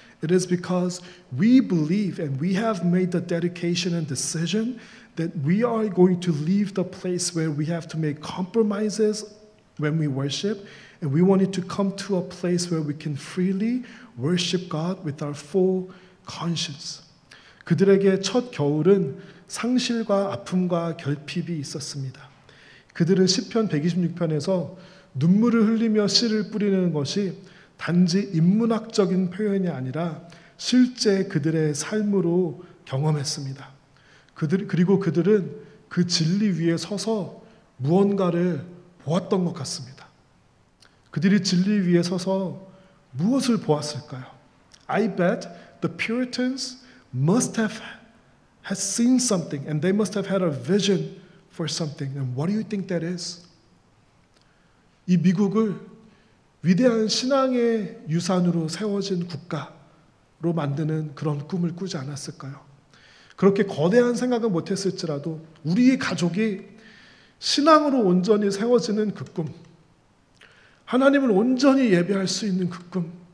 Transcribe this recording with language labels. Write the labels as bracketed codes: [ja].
[en] It is because we believe and we have made the dedication and decision that we are going to leave the place where we have to make compromises when we worship, and we want it to come to a place where we can freely worship God with our full conscience. [ko] 그들에게 첫 겨울은 상실과 아픔과 결핍이 있었습니다. 그들은 시편 126편에서 눈물을 흘리며 씨를 뿌리는 것이 단지 인문학적인 표현이 아니라 실제 그들의 삶으로 경험했습니다. 그리고 그들은 그 진리 위에 서서 무언가를 보았던 것 같습니다. 그들이 진리 위에 서서 무엇을 보았을까요? [en] I bet the Puritans must have seen something, and they must have had a vision for something. And what do you think that is? [ko] 이 미국을 위대한 신앙의 유산으로 세워진 국가로 만드는 그런 꿈을 꾸지 않았을까요? 그렇게 거대한 생각은 못했을지라도 우리의 가족이 신앙으로 온전히 세워지는 그 꿈, 하나님을 온전히 예배할 수 있는 그 꿈,